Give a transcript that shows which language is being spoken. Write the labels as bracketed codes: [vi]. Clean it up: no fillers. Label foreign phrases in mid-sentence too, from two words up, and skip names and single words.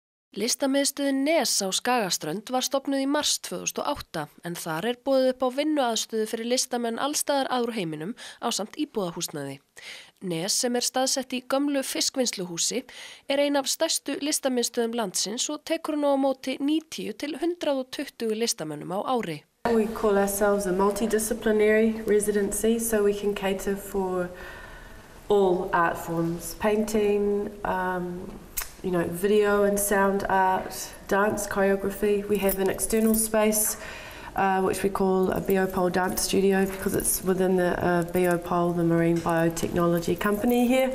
[is] Listamiðstöðin Nes á Skagaströnd var stofnuð í mars 2008 en þar boðið upp á vinnuaðstöðu fyrir listamenn allstaðar að úr heiminum ásamt íbúðahúsnæði. Nes sem staðsett í gömlu fiskvinnsluhúsi ein af stærstu listamiðstöðum landsins og tekur nú á móti 90 til 120 listamönnum á ári. [en] We call ourselves a multidisciplinary residency, so we can cater for all art forms, painting, video and sound art, dance, choreography. We have an external space which we call a Biopole Dance Studio because it's within the Biopole, the marine biotechnology company here.